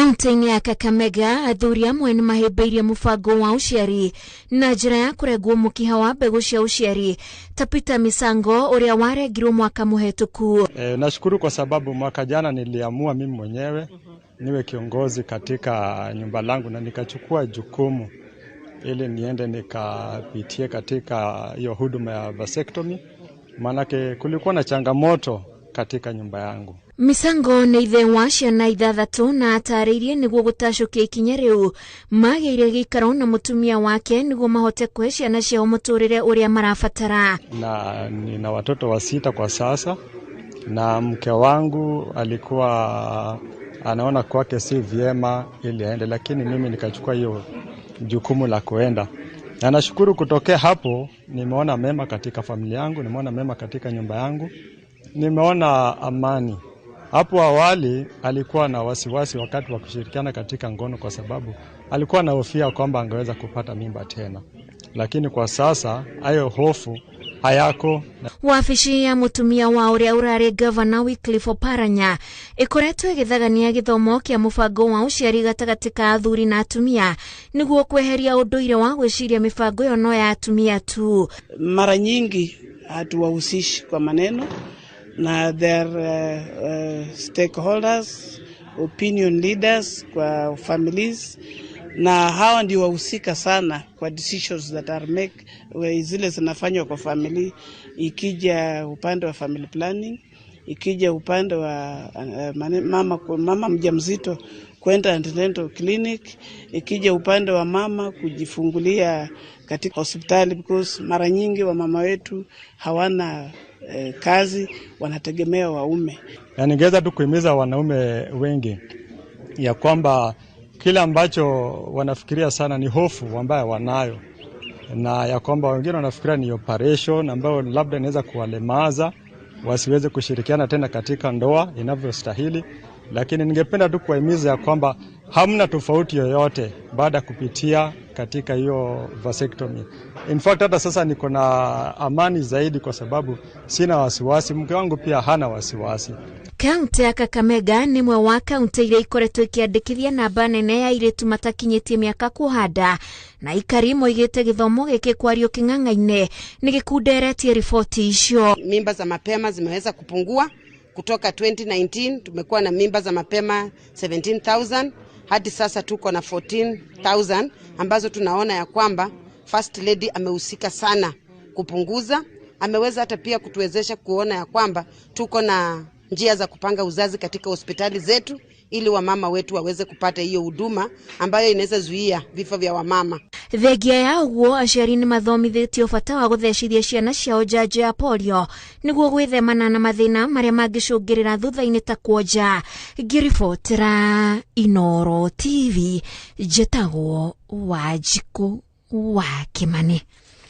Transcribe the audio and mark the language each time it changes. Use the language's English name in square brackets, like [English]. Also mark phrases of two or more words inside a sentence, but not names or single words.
[Kikuyu] Kaunti ya Kakamega, athuri amwe ni mahĩmbĩirie mũbango wa ũciari na njĩra ya kũrengwo mũkiha wa mbegũ cia ũciari ta Peter Misango ũrĩa warengirwo mwaka mũhetũku. [Swahili] Nashukuru kwa sababu mwaka jana niliamua mimi mwenyewe niwe kiongozi katika nyumba langu na nikachukua jukumu ili niende nikapitie katika hiyo huduma ya vasectomy, manake kulikuwa na changamoto katika nyumba yangu. [Kikuyu] Misango nĩ ithe wa ciana ithathatũ na atarĩirie nĩguo gũtacũkia ikinya rĩu magĩire gĩikaro na mũtumia wake nĩguo mahote kũhe ciana ciao mũtũrĩre ũrĩa marabatara. [Swahili] Na nina watoto 6 kwa sasa, na mke wangu alikuwa anaona kwake si vyema ili aende, lakini mimi nikachukua hiyo jukumu la kuenda. Na nashukuru kutokea hapo nimeona mema katika familia yangu, nimeona mema katika nyumba yangu, nimeona amani. Hapo awali alikuwa na wasiwasi wakati wa kushirikiana katika ngono kwa sababu alikuwa na hofia kwamba angeweza kupata mimba tena. Lakini kwa sasa hayo hofu hayako. [Kikuyu] Wabici ya mutumia wa ũrĩa ũrarĩ Governor Wycliffe Oparanya ĩkoretwo ĩgĩthagania gĩthomo kĩa mũbango wa ũciari gatagatĩ ka athuri na atumia nĩguo kweheria ũndũire wa gwĩciria mĩbango ĩyo no ya atumia tu. [Swahili] Mara nyingi hatuwahusishi kwa maneno na [English] their stakeholders, opinion leaders [Swahili] kwa families, na hawa ndio wahusika sana kwa [English] decisions that are make [Swahili] zile zinafanywa kwa family. Ikija upande wa [English] family planning, [Swahili] ikija upande wa mama mjamzito kwenda [English] antenatal clinic, [Swahili] ikija upande wa mama kujifungulia katika hospitali, because mara nyingi wa mama wetu hawana kazi, wanategemea waume. Na ningeweza tu kuhimiza wanaume wengi ya kwamba kila ambacho wanafikiria sana ni hofu ambayo wanayo, na ya kwamba wengine wanafikiria ni operation ambayo labda inaweza kuwalemaza wasiweze kushirikiana tena katika ndoa inavyostahili. Lakini ningependa tu kuhimiza ya kwamba hamna tofauti yoyote baada kupitia katika hiyo vasectomy. [English] In fact [Swahili] hata sasa niko na amani zaidi kwa sababu sina wasiwasi, mke wangu pia hana wasiwasi. [Kikuyu] Kaunti ya Kakamega nĩ mwe wa kaunti iria ikoretwo ikiandĩkithia namba nene ya airĩtu matakinyĩtie mĩaka kũhanda, na ikari moigĩte gĩthomo gĩkĩ kwario kĩng'ang'a-inĩ nĩ gĩkunderetie riboti icio. [Swahili] Mimba za mapema zimeweza kupungua kutoka 2019 tumekuwa na mimba za mapema 17,000 hadi sasa tuko na 14,000 ambazo tunaona ya kwamba [English] First Lady [Swahili] amehusika sana kupunguza. Ameweza hata pia kutuwezesha kuona ya kwamba tuko na njia za kupanga uzazi katika hospitali zetu ili wamama wetu waweze kupata hiyo huduma ambayo inaweza zuia vifo vya wamama. [Kikuyu] Thengia ya ũguo aciari nĩ mathomithĩtio bata wa gũthecithia ciana ciao njanjo ya polio nĩguo gwĩthemana na mathĩna marĩa mangĩcũngĩrĩra thutha-inĩ ta kuonja. Ngĩribotera Inooro TV, njĩtagwo Wanjikũ wa Kĩmani.